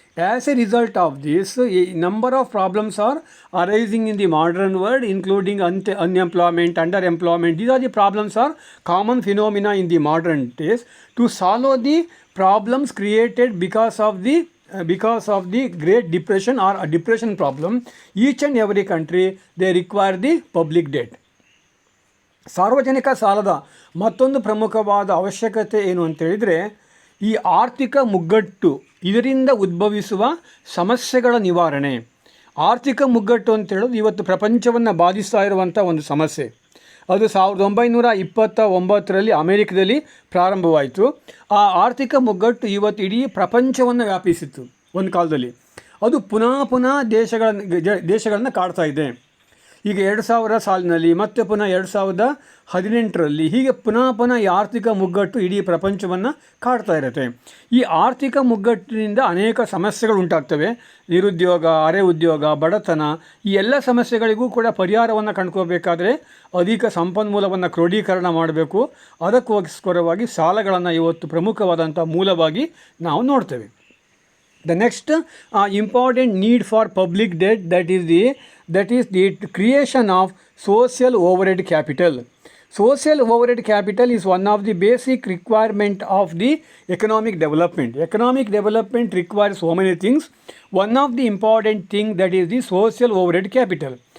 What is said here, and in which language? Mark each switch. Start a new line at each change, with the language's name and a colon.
English: As a result of this, a number of problems are arising in the modern world, including unemployment, underemployment. These are the problems are common phenomena in the modern days. To solve the problems created because of the Great Depression or a depression problem, each and every country they require the public debt.
Kannada: ಸಾರ್ವಜನಿಕ ಸಾಲದ ಮತ್ತೊಂದು ಪ್ರಮುಖವಾದ ಅವಶ್ಯಕತೆ ಏನು ಅಂತೇಳಿದರೆ ಈ ಆರ್ಥಿಕ ಮುಗ್ಗಟ್ಟು, ಇದರಿಂದ ಉದ್ಭವಿಸುವ ಸಮಸ್ಯೆಗಳ ನಿವಾರಣೆ. ಆರ್ಥಿಕ ಮುಗ್ಗಟ್ಟು ಅಂತೇಳೋದು ಇವತ್ತು ಪ್ರಪಂಚವನ್ನು ಬಾಧಿಸ್ತಾ ಇರುವಂಥ ಒಂದು ಸಮಸ್ಯೆ. ಅದು 1929ರಲ್ಲಿ ಅಮೆರಿಕದಲ್ಲಿ ಪ್ರಾರಂಭವಾಯಿತು. ಆ ಆರ್ಥಿಕ ಮುಗ್ಗಟ್ಟು ಇವತ್ತು ಇಡೀ ಪ್ರಪಂಚವನ್ನು ವ್ಯಾಪಿಸಿತ್ತು ಒಂದು ಕಾಲದಲ್ಲಿ. ಅದು ಪುನಃ ದೇಶಗಳನ್ನು ಕಾಡ್ತಾ ಇದೆ. ಈಗ 2000 ಸಾಲಿನಲ್ಲಿ ಮತ್ತೆ ಪುನಃ 2018ರಲ್ಲಿ ಹೀಗೆ ಪುನಃ ಈ ಆರ್ಥಿಕ ಮುಗ್ಗಟ್ಟು ಇಡೀ ಪ್ರಪಂಚವನ್ನು ಕಾಡ್ತಾ ಇರುತ್ತೆ. ಈ ಆರ್ಥಿಕ ಮುಗ್ಗಟ್ಟಿನಿಂದ ಅನೇಕ ಸಮಸ್ಯೆಗಳು ಉಂಟಾಗ್ತವೆ. ನಿರುದ್ಯೋಗ, ಅರೆ ಉದ್ಯೋಗ, ಬಡತನ, ಈ ಎಲ್ಲ ಸಮಸ್ಯೆಗಳಿಗೂ ಕೂಡ ಪರಿಹಾರವನ್ನು ಕಂಡುಕೋಬೇಕಾದ್ರೆ ಅಧಿಕ ಸಂಪನ್ಮೂಲವನ್ನು ಕ್ರೋಢೀಕರಣ ಮಾಡಬೇಕು. ಅದಕ್ಕೋಸ್ಕರವಾಗಿ ಸಾಲಗಳನ್ನು ಇವತ್ತು ಪ್ರಮುಖವಾದಂಥ ಮೂಲವಾಗಿ ನಾವು ನೋಡ್ತೇವೆ.
English: The next important need for public debt, that is the creation of social overhead capital. Social overhead capital is one of the basic requirement of the economic development. Economic development requires so many things. One of the important thing that is the social overhead capital.